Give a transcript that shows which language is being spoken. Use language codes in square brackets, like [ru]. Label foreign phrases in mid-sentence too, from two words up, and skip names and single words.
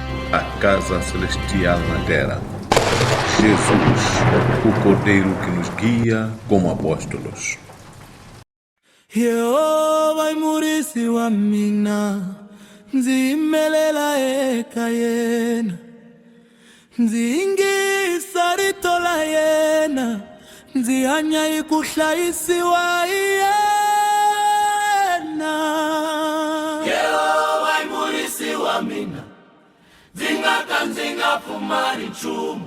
[pt] a casa celestial na terra. Jesus, o Cordeiro que nos guia como apóstolos. [ts] Yehova imurisi wa mina, nzimelela eka yena, nzingisa rito la yena, nzihanya ikuhlayisiwa yena. Yehova imurisi wa mina, nzingaka nzingapfumari nchumu.